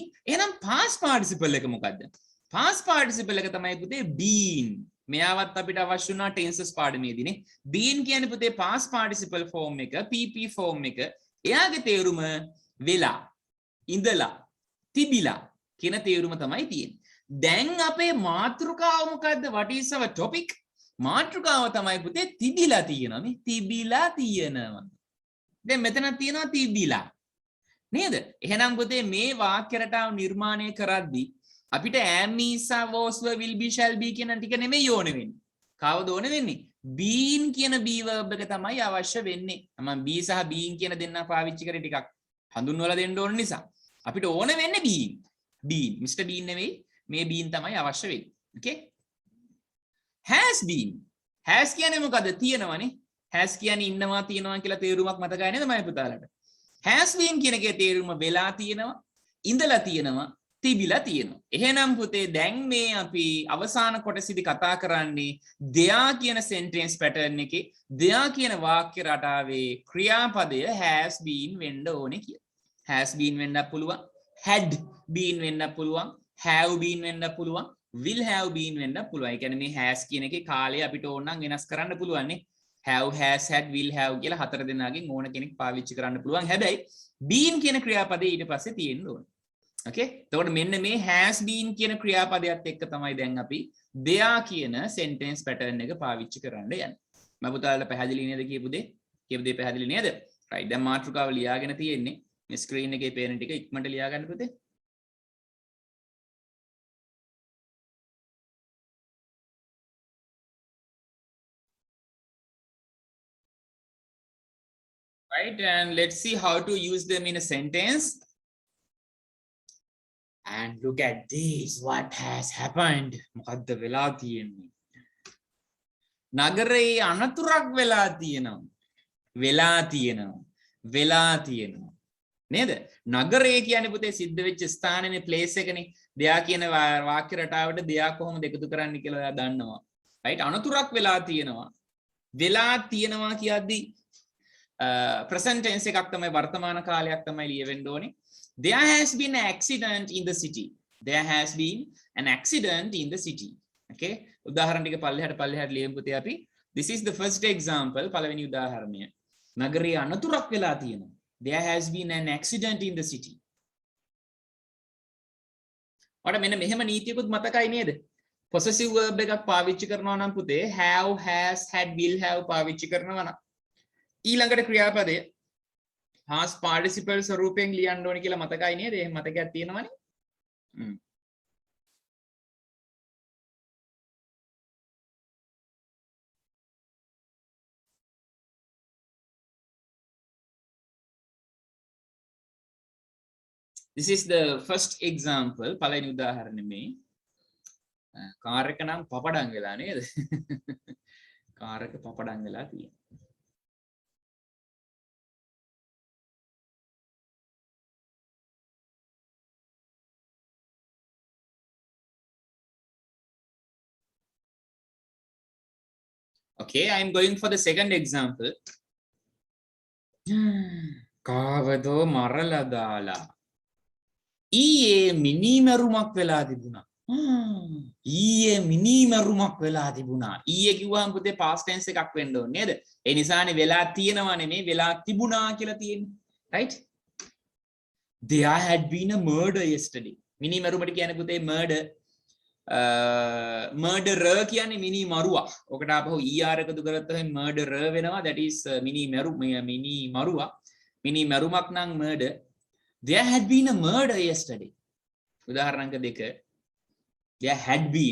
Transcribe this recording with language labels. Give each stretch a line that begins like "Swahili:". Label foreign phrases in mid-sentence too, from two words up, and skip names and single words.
Sinhala: එහෙනම්
English: past participle
Sinhala: එක මොකද්ද?
English: past participle
Sinhala: එක තමයි පුතේ been. මෙයාවත් අපිට අවශ්‍ය වුණා tenses පාඩමේදීනේ. been කියන්නේ පුතේ
English: past participle form
Sinhala: එක,
English: pp form
Sinhala: එක. එයාගේ තේරුම වෙලා, ඉඳලා, තිබිලා කියන තේරුම තමයි තියෙන්නේ. දැන් අපේ මාතෘකාව මොකද්ද?
English: what is our topic?
Sinhala: මාතෘකාව තමයි පුතේ තිබිලා තියෙනවා. මේ තිබිලා තියෙනවා. දැන් මෙතන තියෙනවා තිබිලා. නේද? එහෙනම් පුතේ මේ වාක්‍ය රටාව නිර්මාණය කරද්දී අපිට
English: am is was were will be shall be
Sinhala: කියන ටික නෙමෙයි ඕනේ වෙන්නේ. කවද ඕනේ වෙන්නේ? been කියන be verb එක තමයි අවශ්‍ය වෙන්නේ. මම be සහ being කියන දෙන්නා පාවිච්චි කරේ ටිකක් හඳුන්වලා දෙන්න ඕන නිසා. අපිට ඕනේ වෙන්නේ being. being. Mr. Bean නෙමෙයි. මේ being තමයි අවශ්‍ය වෙන්නේ.
English: okay? has been.
Sinhala: has කියන්නේ මොකද? තියෙනවනේ. has කියන්නේ ඉන්නවා තියෙනවා කියලා තේරුමක් මතකයි නේද මම පුතාලට?
English: has been
Sinhala: කියන එකේ තේරුම වෙලා තියෙනවා, ඉඳලා තියෙනවා, තිබිලා තියෙනවා. එහෙනම් පුතේ දැන් මේ අපි අවසාන කොටසේදී කතා කරන්නේ there කියන
English: sentence pattern
Sinhala: එකේ there කියන වාක්‍ය රටාවේ ක්‍රියාපදය
English: has been
Sinhala: වෙන්න ඕනේ කියලා.
English: has been
Sinhala: වෙන්නත් පුළුවන්,
English: had been
Sinhala: වෙන්නත් පුළුවන්,
English: have been
Sinhala: වෙන්නත් පුළුවන්,
English: will have been
Sinhala: වෙන්නත් පුළුවන්. ඒ කියන්නේ මේ has කියන එකේ කාලය අපිට ඕන නම් වෙනස් කරන්න පුළුවන් නේ.
English: have, has, had, will have
Sinhala: කියලා හතර දෙනාගෙන් ඕන කෙනෙක් පාවිච්චි කරන්න පුළුවන්. හැබැයි been කියන ක්‍රියාපදේ ඊට පස්සේ තියෙන්න ඕනේ. okay එතකොට මෙන්න මේ
English: has been
Sinhala: කියන ක්‍රියාපදයට එක්ක තමයි දැන් අපි there කියන
English: sentence pattern
Sinhala: එක පාවිච්චි කරන්න යන්නේ. මම පුතාලට පැහැදිලි නේද කියපු දේ පැහැදිලි නේද? right දැන් මාතෘකාව ලියාගෙන තියෙන්නේ. මේ screen එකේ පේන ටික ඉක්මනට ලියා ගන්න පුතේ.
English: right and let's see how to use them in a sentence. And look at this, what has happened?
Sinhala: මොකද්ද වෙලා තියෙන්නේ? නගරේ අනතුරක් වෙලා තියෙනවා. නේද? නගරේ කියන්නේ පුතේ සිද්ධ වෙච්ච ස්ථානනේ place එකනේ. දෙයා කියන වාක්‍ය රටාවට දෙයා කොහොමද එකතු කරන්නේ කියලා ඔයා දන්නවා. right අනතුරක් වෙලා තියෙනවා කියද්දි
English: present tense
Sinhala: එකක් තමයි වර්තමාන කාලයක් තමයි ලියවෙන්න ඕනේ.
English: There has been an accident in the city. there has been an accident in the city.
Sinhala: Okay, උදාහරණ ටික පල්ලෙහාට ලියමු පුතේ අපි.
English: This is the first example.
Sinhala: පළවෙනි උදාහරණය. නගරයේ අනතුරක් වෙලා තියෙනවා.
English: There has been an accident in the city.
Sinhala: ඔයාලට මෙන්න මෙහෙම නීතියකුත් මතකයි නේද?
English: possessive verb
Sinhala: එකක් පාවිච්චි කරනවා නම් පුතේ
English: have, has, had, will have
Sinhala: පාවිච්චි කරනවා නම් ඊළඟට ක්‍රියාපදය
English: past participle
Sinhala: ස්වරූපයෙන් ලියන්න ඕනේ කියලා මතකයි නේද? එහෙම මතකයක් තියෙනවනේ.
English: This is the first example.
Sinhala: පළවෙනි උදාහරණය මේ. කාර් එක නම් පපඩම් වෙලා නේද? කාර් එක පපඩම් වෙලා තියෙනවා.
English: Okay, I am going for the second example.
Sinhala: කාවදෝ මරලා දාලා ඊයේ මිනිමරුමක් වෙලා තිබුණා. ඊයේ මිනිමරුමක් වෙලා තිබුණා. ඊයේ කිව්වම පුතේ
English: past tense
Sinhala: එකක් වෙන්න ඕනේ නේද? ඒ නිසානේ වෙලා තියෙනවා නෙමෙයි වෙලා තිබුණා කියලා තියෙන්නේ. Right?
English: There had been a murder yesterday.
Sinhala: මිනිමරුමට කියන්නේ පුතේ murder. murderer කියන්නේ මිනිමරුවා. ඔකට ආපහු er එකතු කරත් තමයි murderer වෙනවා.
English: That is
Sinhala: මිනිමරුවා. මිනිමරුමක් නම් murder.
English: There had been a murder yesterday.
Sinhala: උදාහරණක දෙක.
English: There had been.